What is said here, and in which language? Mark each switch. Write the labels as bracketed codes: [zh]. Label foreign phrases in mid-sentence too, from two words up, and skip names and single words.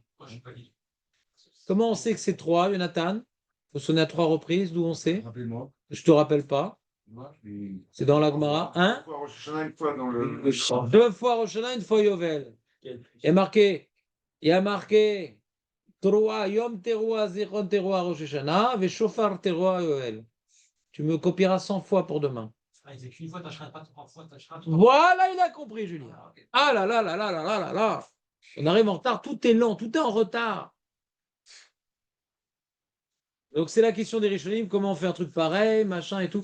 [fr] Comment on sait que c'est 3, Jonathan? Il faut sonner à 3 reprises, d'où on sait? Rappelez-moi. Je te rappelle pas. C'est dans la Gemara. Hein? Une fois dans le. 2 fois Rosh Hashanah, une fois Yovel. Il y a marqué [he] 3 יום תרועה, זכרון תרועה, ראש השנה, ושופר תרועה, [fr] Yovel. Tu me copieras 100 fois pour demain. Ils écrivent une fois, t'achèteras pas 3 fois, t'achèteras 3 fois. Voilà, il a compris, Julien. Ah là là là là là là là là. On arrive en retard, tout est lent, tout est en retard. Donc c'est la question des Rishonim, comment on fait un truc pareil, machin et tout.